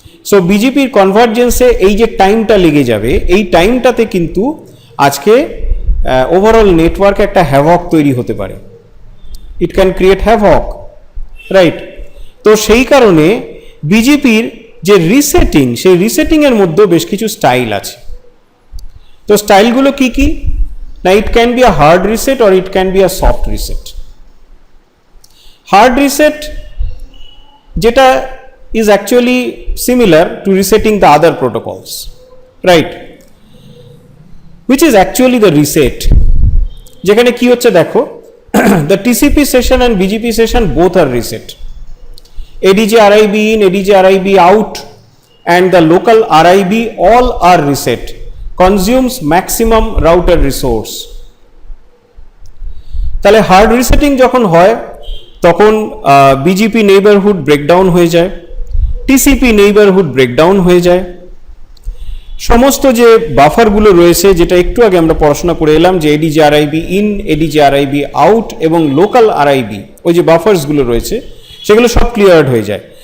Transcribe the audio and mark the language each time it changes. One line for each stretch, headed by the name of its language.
Bangla: So বিজিপির কনভার্জেন্সে এই যে টাইমটা লেগে যাবে, এই টাইমটাতে কিন্তু আজকে ওভারঅল নেটওয়ার্কে একটা হ্যাভক তৈরি হতে পারে,
English: it can create havoc,
Bangla: right? তো সেই কারণে বিজিপির যে রিসেটিং, সেই রিসেটিং এর মধ্যে বেশ কিছু স্টাইল আছে। তো স্টাইলগুলো কি কি? না,
English: It can be a hard reset or it can be a soft reset. Hard reset যেটা is actually similar to resetting the other protocols, right, which is actually the reset,
Bangla: যেখানে কি হচ্ছে দেখো,
English: the TCP session and BGP session both are reset. ADJ RIB in, ADJ RIB out and the local RIB all are reset, consumes maximum router resource.
Bangla: তাহলে hard resetting যখন হয় তখন BGP neighbourhood breakdown হয়ে যায়, TCP neighbourhood breakdown হয়ে যায়, সমস্ত যে বাফারগুলো রয়েছে, যেটা একটু আগে আমরা পড়াশোনা করে এলাম, যে এডিজি আরআইবি ইন, এডিজি আরআইবি আউট এবং লোকাল আরআইবি, ওই যে বাফার্সগুলো রয়েছে সেগুলো সব ক্লিয়ার্ড হয়ে যায়।